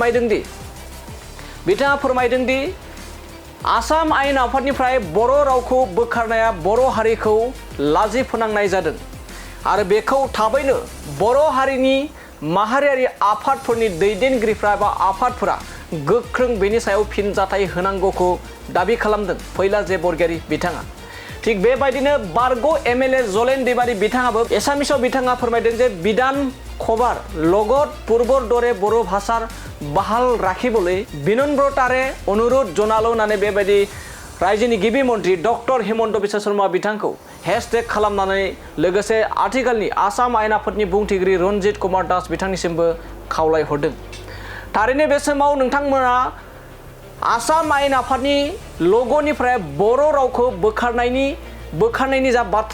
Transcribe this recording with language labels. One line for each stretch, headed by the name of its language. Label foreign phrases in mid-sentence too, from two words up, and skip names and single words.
Bodo: फोरमायदों दि आसाम आयेन आफादनिफ्राय बर' रावखौ बोखारनाया बर' हारिखौ लाजि फोनांनाय जादों आरो बेखौ थाबैनो बर' हारिनि माहारियारि आफादफोरनि दैदेनगिरिफ्रा एबा आफादफोरा गोख्रों बेनि सायाव फिनजाथाय होनांगौखौ दाबि खालामदों फैला जे बरगयारी बिथाङा। थिग बेबायदिनो बारग' एमएलए जलेन दैमारी बिथाङाबो एसामिसाव बिथाङा फोरमायदों जे बिधान खबार
Assamese: লগত পূৰ্বৰ দৰে बर' ভাষাৰ বাহাল ৰাখিবলৈ বিনম্ৰতাৰে অনুৰোধ জনালো
Bodo: होननानै बेबायदि रायजोनि गिबि मन्त्रि डक्टर हिमन्त बिश्व शर्मा बिथांखौ हेशटेग खालामनानै लोगोसे आथिखालनि आसाम आयेन आफादनि बुंथिगिरि रन्जित कुमार दास बिथांनिसिमबो खावलायहरदों। थारैनो बे समाव नोंथांमोना आसाम आयेन आफादनि लग'निफ्राय बर' रावखौ बोखारनायनि जा बाथ्रा